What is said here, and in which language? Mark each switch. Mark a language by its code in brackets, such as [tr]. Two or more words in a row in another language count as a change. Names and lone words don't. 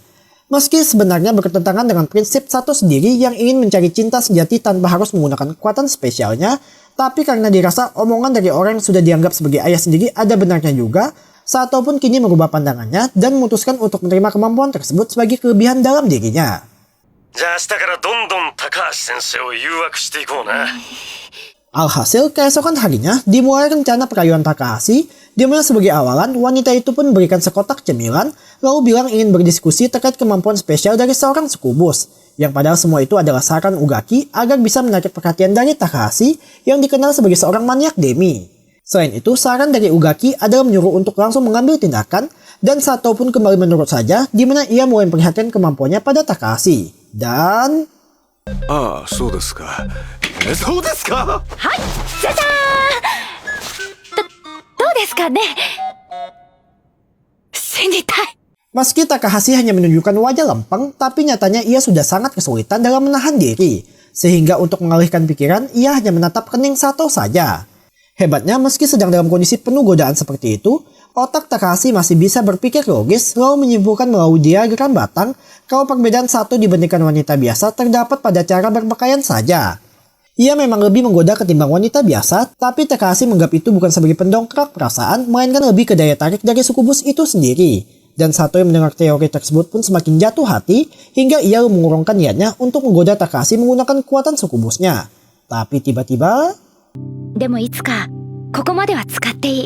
[id] Meski sebenarnya bertentangan dengan prinsip Sato sendiri yang ingin mencari cinta sejati tanpa harus menggunakan kekuatan spesialnya, tapi karena dirasa omongan dari orang yang sudah dianggap sebagai ayah sendiri ada benarnya juga, Sato pun kini merubah pandangannya dan memutuskan untuk menerima kemampuan tersebut sebagai kelebihan dalam dirinya. [ja] じゃあ明日からどんどん高橋先生を誘惑していこうな。 [id] Alhasil, keesokan harinya dimulai rencana perayaan Takahashi, di mana sebagai awalan wanita itu pun memberikan sekotak cemilan, lalu bilang ingin berdiskusi terkait kemampuan spesial dari seorang sukubus. Yang padahal semua itu adalah saran Ugaki agar bisa menarik perhatian dari Takahashi yang dikenal sebagai seorang maniak demi. Selain itu, saran dari Ugaki adalah menyuruh untuk langsung mengambil tindakan, dan Sato pun kembali menurut saja, di mana ia mulai memperhatikan kemampuannya pada Takahashi. Dan... [ja] ああ、そうですか。そうですか。はいじゃじゃーんどうですかね死にたい [id] Meski Takahashi hanya menunjukkan wajah lempeng, tapi nyatanya ia sudah sangat kesulitan dalam menahan diri. Sehingga untuk mengalihkan pikiran, ia hanya menatap kening Sato saja. Hebatnya, meski sedang dalam kondisi penuh godaan seperti itu, otak Takahashi masih bisa berpikir logis, lalu menyimpulkan melalui diagram batang kalau perbedaan Sato dibandingkan wanita biasa terdapat pada cara berpakaian saja. Ia memang lebih menggoda ketimbang wanita biasa, tapi Takahashi menganggap itu bukan sebagai pendongkrak perasaan, melainkan lebih ke daya tarik dari sukubus itu sendiri. Dan Sato yang mendengar teori tersebut pun semakin jatuh hati, hingga ia mengurungkan niatnya untuk menggoda Takahashi menggunakan kekuatan sukubusnya. Tapi tiba-tiba... [ja] でもいつかここまでは使っていい。